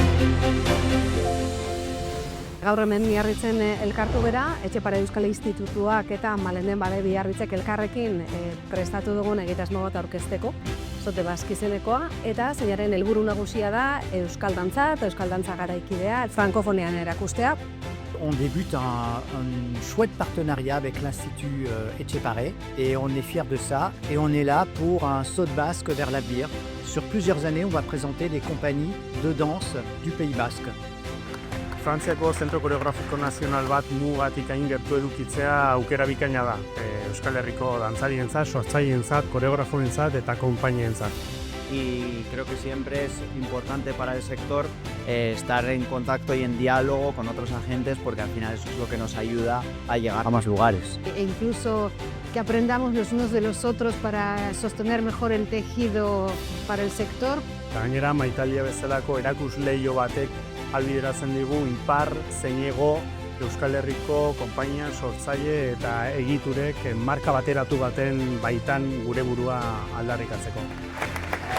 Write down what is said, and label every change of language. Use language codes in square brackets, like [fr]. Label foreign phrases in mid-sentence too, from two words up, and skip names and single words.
[eu] Gaur hemen Biarritzen elkartu gera, Etxepare Euskal Institutuak eta Malenden Bade Biarritzek elkarrekin prestatu dugun egitasmo bat aurkezteko, Zote Bask izenekoa, eta zeinaren helburu nagusia da euskal dantza eta euskal dantza garaikidea frankofonean erakustea. [fr] On débute un chouette partenariat avec l'Institut Etxepare et on est fiers de ça. Et on est là pour un saut de basque vers l'avenir. Sur plusieurs années, on va présenter les compagnies de danse du Pays Basque. [eu] Frantziako Zentro Koreografiko Nazional bat mugatik hain gertu edukitzea aukera bikaina da. Euskal Herriko dantzarientzat, sortzailentzat, koreografoentzat eta konpainientzat. [es] Y creo que siempre es importante para el sector estar en contacto y en diálogo con otros agentes, porque al final eso es lo que nos ayuda a llegar a más lugares. E incluso que aprendamos los unos de los otros para sostener mejor el tejido para el sector. [eu] Gainera, Maitalia bezalako erakusleio batek ahalbideratzen digu ipar zein hego Euskal Herriko konpainia, sortzaile eta egiturek marka bateratu baten baitan gure burua aldarrikatzeko.